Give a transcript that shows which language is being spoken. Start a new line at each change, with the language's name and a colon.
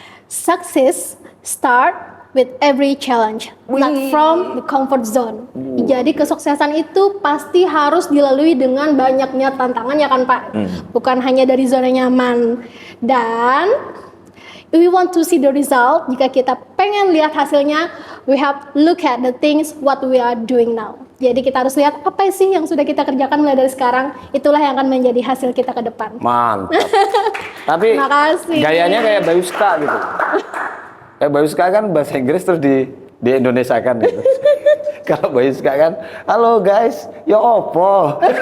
English: Success start with every challenge, not from the comfort zone.
Indonesian: Jadi kesuksesan itu pasti harus dilalui dengan banyaknya tantangan ya kan Pak? Bukan hanya dari zona nyaman.
English: Dan we want to see the result.
Indonesian: Jika kita pengen lihat hasilnya,
English: we have look at the things what we are doing now.
Indonesian: Jadi kita harus lihat apa sih yang sudah kita kerjakan mulai dari sekarang. Itulah yang akan menjadi hasil kita ke depan. Mantap. Tapi Terima kasih. gayanya kayak Bayuska gitu. Kayak Bayuska kan bahasa Inggris terus di Indonesia kan gitu. Kalau Bayuska kan, halo guys, ya opo.